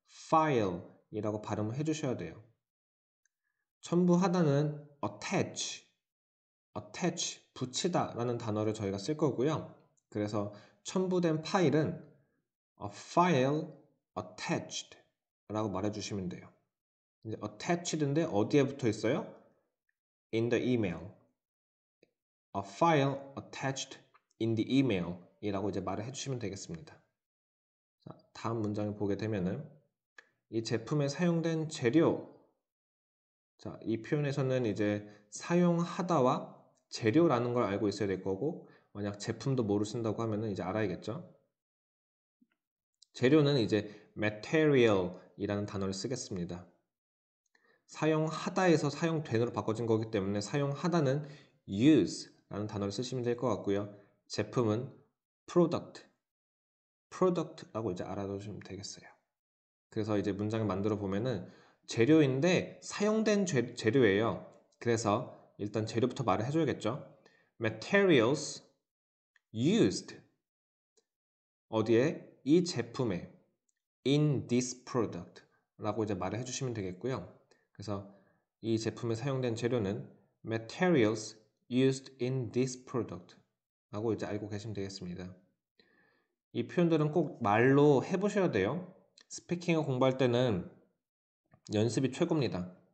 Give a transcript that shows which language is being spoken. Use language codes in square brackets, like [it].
[ko] file이라고 발음을 해주셔야 돼요. 첨부하다는 attach, 붙이다 라는 단어를 저희가 쓸 거고요. 그래서 첨부된 파일은 [en] a file attached [ko] 라고 말해주시면 돼요. 이제 attached인데 어디에 붙어 있어요? [en] in the email. a file attached in the email [ko] 이라고 이제 말을 해주시면 되겠습니다. 자, 다음 문장을 보게 되면은 이 제품에 사용된 재료 자, 이 표현에서는 이제 사용하다와 재료라는 걸 알고 있어야 될 거고 만약 제품도 뭐로 쓴다고 하면은 이제 알아야겠죠. 재료는 이제 material이라는 단어를 쓰겠습니다. 사용하다에서 사용된으로 바꿔진 거기 때문에 사용하다는 use라는 단어를 쓰시면 될 것 같고요. 제품은 product라고 이제 알아두시면 되겠어요. 그래서 이제 문장을 만들어 보면은 재료인데 사용된 재료예요. 그래서 일단 재료부터 말을 해줘야겠죠. [en] Materials used [ko] 어디에? 이 제품에 [en] in this product [ko] 라고 이제 말을 해주시면 되겠고요. 그래서 이 제품에 사용된 재료는 [en] materials used in this product [ko] 라고 이제 알고 계시면 되겠습니다. 이 표현들은 꼭 말로 해보셔야 돼요. 스피킹을 공부할 때는 연습이 최고입니다.